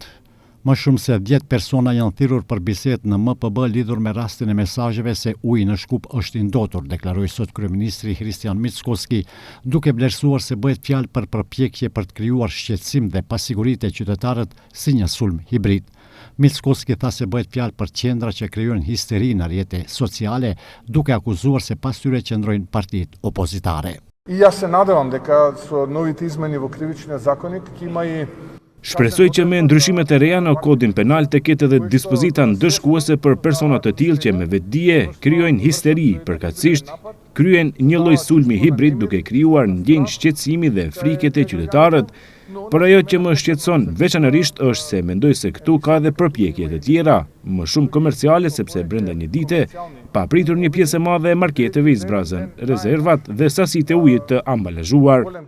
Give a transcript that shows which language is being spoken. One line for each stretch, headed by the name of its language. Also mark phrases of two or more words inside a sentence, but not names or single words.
Albanian: Më shumë se 10 persona janë thirrur për bisedë në MPB lidhur me rastin e mesazheve se uji në Shkup është I ndotur, deklaroi sot kryeministri Hristijan Mickoski, duke vlerësuar se bëhet fjalë për përpjekje për të krijuar shqetësim dhe pasiguri te qytetarët si një sulm hibrid. Mickoski tha se bëhet fjalë për qendra që krijojnë histeri në rrjete sociale, duke akuzuar se pas tyre qëndrojnë partitë opozitare.
Macedonian: И јас се надевам дека со новите измени во кривичниот законник ќе има и
Albanian: Shpresoj që me ndryshimet e reja në kodin penal të ketë edhe dispozita ndëshkuese për persona të tillë që me vetdije krijojnë histeri, përkatësisht kryen një lloj sulmi hibrid duke krijuar ndjenjë shqetësimi dhe frike te qytetarët. Por ajo që më shqetëson veçanërisht është se mendoj se këtu ka edhe përpjekje të tjera, më shumë komerciale sepse brenda një dite, pa pritur një pjesë e madhe e marketeve I zbrazën rezervat dhe sasitë e ujit të ambalazhuar.